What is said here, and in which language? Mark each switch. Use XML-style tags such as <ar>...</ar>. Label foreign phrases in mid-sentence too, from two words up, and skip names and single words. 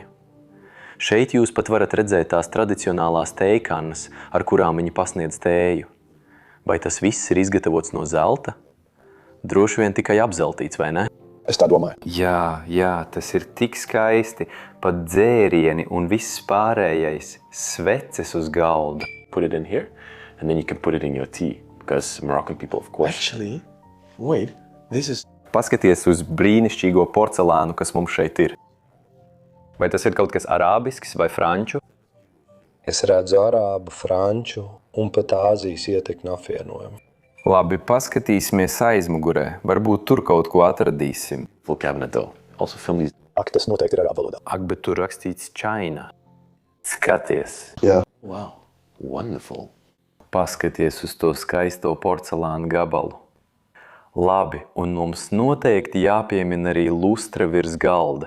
<lv>Šeit jūs pat varat redzēt tās tradicionālās tējkannas, ar kurām viņi pasniedz tēju. Vai tas viss ir izgatavots no zelta? Droši vien tikai apzeltīts, vai ne? Es tā domāju. Jā, tas ir tik skaisti. Pat dzērieni un viss pārējais. Sveces uz galda.</lv> <en>Put it in here, and then you can put it in your tea. Because Moroccan people, of course. Actually, wait, this is...</en> <lv>Paskaties uz brīnišķīgo porcelānu, kas mums šeit ir. Vai tas ir kaut kas arābisks vai franču? Es redzu arābu, franču un pat Āzijas ietekmi apvienojumu. Labi, paskatīsimies aizmugurē. Varbūt tur kaut ko atradīsim.</lv> <en>Full cabinet though. Also film these.</en> <lv>Ak, tas noteikti ir arābu valodā. Ak, bet tur rakstīts China. Skaties. Jā.</lv> <en>Wow. Wonderful.</en> <lv>Paskaties uz to skaisto porcelāna gabalu. Labi, un mums noteikti jāpiemina arī lustra virs galda.</lv>